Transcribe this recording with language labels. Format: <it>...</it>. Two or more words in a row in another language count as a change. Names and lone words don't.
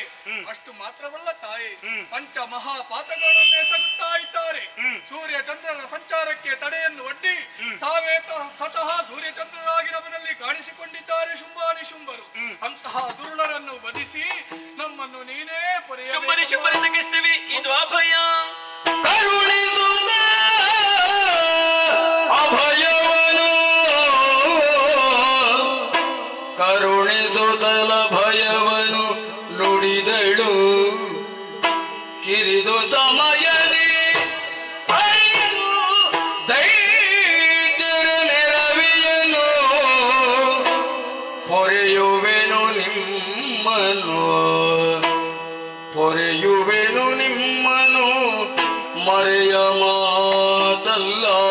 <kn>ಅಷ್ಟು ಮಾತ್ರವಲ್ಲ ತಾಯಿ, ಪಂಚ ಮಹಾಪಾತಗಳನ್ನು ಎಸಗುತ್ತಾ ಇದ್ದಾರೆ. ಸೂರ್ಯ ಚಂದ್ರರ ಸಂಚಾರಕ್ಕೆ ತಡೆಯನ್ನು ಒಡ್ಡಿ ತಾವೇ ಸ್ವತಃ ಸೂರ್ಯ ಚಂದ್ರರಾಗಿ ನಮ್ಮದಲ್ಲಿ ಕಾಣಿಸಿಕೊಂಡಿದ್ದಾರೆ ಶುಂಭಾನಿಶುಂಭರು. ಅಂತಹ ದುರುಳರನ್ನು ವಧಿಸಿ ನಮ್ಮನ್ನು ನೀನೇ ಶುಂಭನಿಶುಂಭರಿಂದ ಕೃಷ್ಣವೇ ಇದು ಅಭಯ. ಕರುಣಿಸುತ್ತ ಅಭಯವನು ಕರುಣಿಸುತ್ತಲ ಭಯವನು ನುಡಿದಳು. ಕಿರಿದು ಸಮಯದಿ ಐದು ದೈತ್ಯರ ನೆರವಿಯನು ಪೊರೆಯುವೆನು ನಿಮ್ಮನು ಪೊರೆಯುವೆನು ನಿಮ್ಮನು ಮರೆಯ ಮಾತಲ್ಲ.</kn>